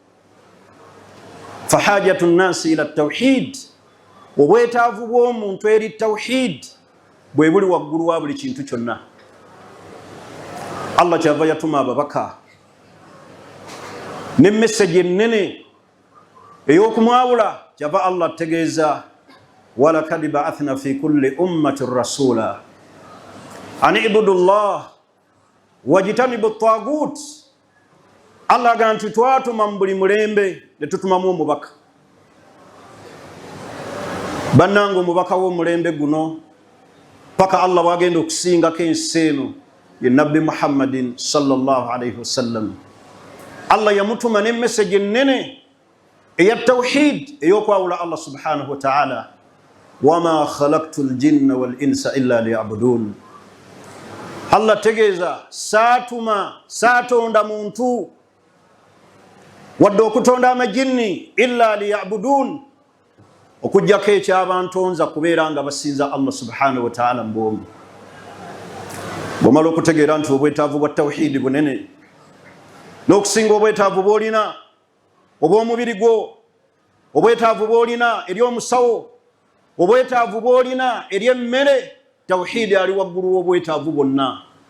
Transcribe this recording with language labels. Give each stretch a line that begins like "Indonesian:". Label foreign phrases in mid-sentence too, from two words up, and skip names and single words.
Arabic: فحاجة الناس إلى التوحيد,
Ganda: obwetaavu bw'omuntu eri tawhid bwe buli waggulu wa buli kintu kyonna. Allah kyava yatuma ababaka ne message ennene ey'okumwawula. Kyava Allah ategeeza
Arabic: ولقد بعثنا في كل أمة رسولا أن اعبدوا الله واجتنبوا الطاغوت.
Ganda: Allah agamba nti twatuma mu buli mulembe ne tutumamu omubaka. Bannange omubaka w'omulembe guno paka Allah bwagenda okusingako ensi eno ye Nabbi Muhammadin
Arabic: صلى الله عليه وسلم.
Ganda: Allah yamutuma ne message ennene eya tawhid ey'okwawula Allah
Arabic: سبحانه وتعالى. وما خلقت الجن والإنس إلا ليعبدون.
Ganda: Allah tegeeza saatonda muntu wadde okutonda amajinni
Arabic: إلا ليعبدون,
Ganda: okujjako ekyabantonza kubeera nga basinza Allah
Arabic: سبحانه وتعالى
Ganda: mbwomu. Bw'omala okutegeera nti obwetaavu bwa tawhidi bunene n'okusinga obwetaavu bw'olina obw'omubiri gwo, obwetaavu bw'olina eri omusawo, obwetaavu bw'olina eri emmere, tawhidi ali waggulu w'obwetaavu bwonna.